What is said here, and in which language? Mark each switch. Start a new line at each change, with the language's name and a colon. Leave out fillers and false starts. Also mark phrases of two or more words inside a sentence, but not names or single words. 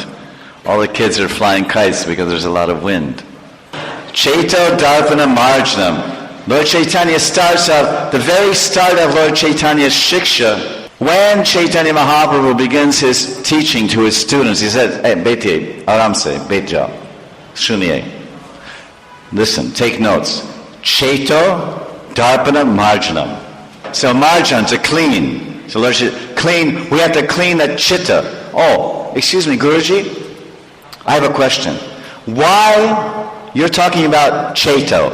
English: All the kids are flying kites because there's a lot of wind.
Sanskrit: चैतो दर्पण मार्जनम्.
English: Lord Chaitanya starts out, the very start of Lord Chaitanya's Shiksha, when Chaitanya Mahaprabhu begins his teaching to his students, he says,
Hindi: हे, बैठिए, आराम से, बैठ जाओ, सुनिए.
English: Listen, take notes.
Sanskrit: चैतो दर्पण मार्जनम्.
English: So marjan, to clean. So Lord clean, we have to clean the chitta. Oh, excuse me, Guruji, I have a question. Why you're talking about Chaito?